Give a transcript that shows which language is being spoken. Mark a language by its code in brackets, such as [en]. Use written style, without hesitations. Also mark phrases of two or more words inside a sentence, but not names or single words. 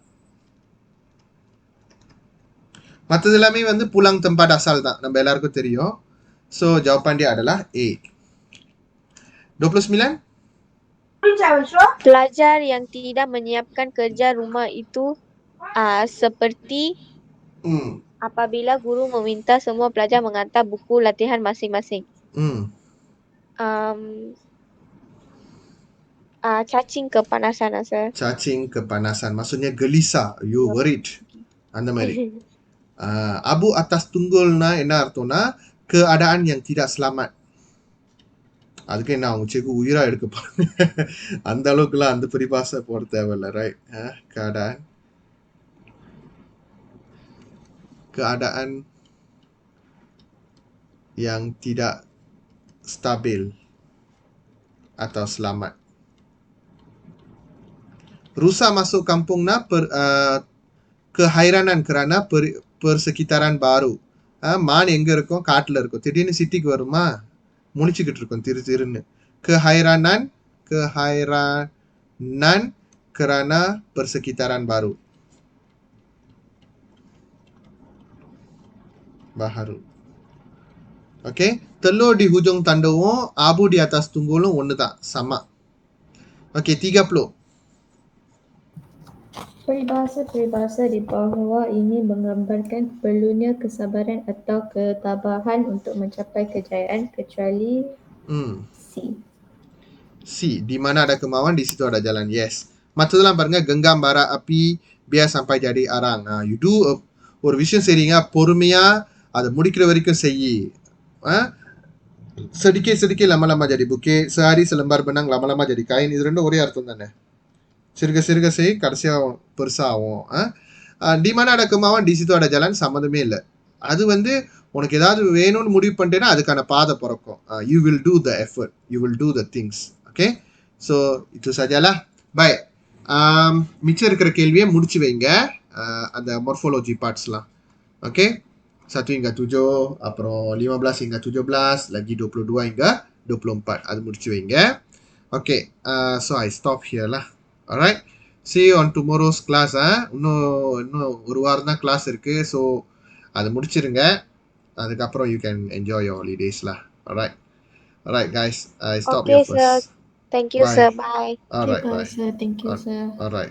[ta] மற்றது எல்லாமே வந்து [ms] pulang tempat asal [ta] தான், நம்ம எல்லாருக்கும் தெரியும். [ms] So jawapan dia adalah A. 29. Pelajar yang tidak menyiapkan kerja rumah itu seperti apabila guru meminta semua pelajar menghantar buku latihan masing-masing. Cacing kepanasan, sir. Cacing kepanasan maksudnya gelisah, [en] you worried, [ta] அந்த மாதிரி. [ms] Abu atas tunggulna [ta] என்ன அர்த்தம்னா [ms] keadaan yang tidak selamat. [ta] அதுக்கு என்ன அவங்க செக்கு உயிரா எடுக்க போறாங்க? அந்த அளவுக்குலாம் அந்த பரிபாஷை போட தேவையில்ல, ரைட்? [ms] keadaan yang tidak stabil atau selamat. Rusa masuk kampungna kehairanan kerana persekitaran baru. [ta] மான் எங்க இருக்கும்? காட்டுல இருக்கும். திடீர்னு சிட்டிக்கு வருமா? முழிச்சுக்கிட்டு இருக்கும் திருன்னு. [ms] Keheranan kerana persekitaran baru. Okay, telur di hujung tanduknya, abu di atas tunggulnya [ta] ஒன்று தான், [ms] sama. [en] Okay, 30. [ms] Peribahasa di bawah ini menggambarkan perlunya kesabaran atau ketabahan untuk mencapai kejayaan kecuali C. Di mana ada kemauan, di situ ada jalan. [en] Yes. [ta] மற்றதெல்லாம் பாருங்க, [ms] genggam bara api biar sampai jadi arang. [en] You do [ta] ஒரு விஷயம் செய்றீங்க, பொறுமையா அதை முடிக்கிற வரைக்கும் செய்யி. [ms] sedikit lama-lama jadi bukit, sehari selembar benang lama-lama jadi kain. [ta] இது ரெண்டும் ஒரே அர்த்தம் தானே. சிறுக செய், கடைசியா பெருசா ஆகும். [ms] டி mana ada kemauan, di situ ada jalan, [ta] சம்மந்தமே இல்லை. அது வந்து உனக்கு ஏதாவது வேணும்னு முடிவு பண்ணிட்டேன்னா அதுக்கான பாதை பிறக்கும். [en] You will do the effort, you will do the things. [ms] Okay, ஸோ itu sajalah. Baik. [ta] மிச்சம் இருக்கிற கேள்வியை முடிச்சு வைங்க. அந்த [en] morphology parts [ta] லாம். [en] Okay? [ms] 1 hingga 7, அப்புறம் 15 hingga 17, lagi 22 hingga 24. [ta] அது முடிச்சு வைங்க. [en] Okay. So I stop here lah. Alright. See you on tomorrow's class. [ta] இன்னும் ஒரு வாரம் தான் கிளாஸ் இருக்கு. ஸோ அதை முடிச்சிருங்க. [en] அதுக்கப்புறம் you can enjoy your holidays lah. Alright guys. I stop Okay, here sir. first. Thank you, Bye. sir. Bye. Alright, Okay, bye. sir. Thank you, sir. Alright.